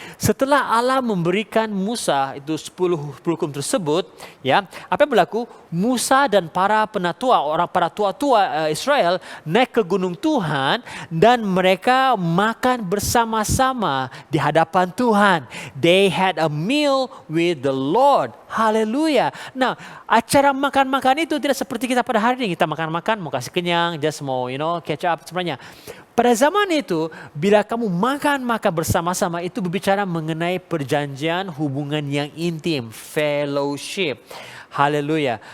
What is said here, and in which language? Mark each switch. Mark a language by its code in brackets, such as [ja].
[ms] Setelah Allah memberikan Musa itu 10 hukum tersebut, apa yang berlaku? Musa dan para tua-tua Israel naik ke gunung Tuhan dan mereka makan bersama-sama di hadapan Tuhan. [en] They had a meal with the Lord. [ms] Haleluya. Nah, acara makan-makan itu tidak seperti kita pada hari ini. Kita makan-makan, mau kasih kenyang, [en] just [ms] mau [en] catch up [ms] sebenarnya. Pada zaman itu, bila kamu makan-makan bersama-sama, itu berbicara mengenai perjanjian hubungan yang intim, fellowship. Haleluya.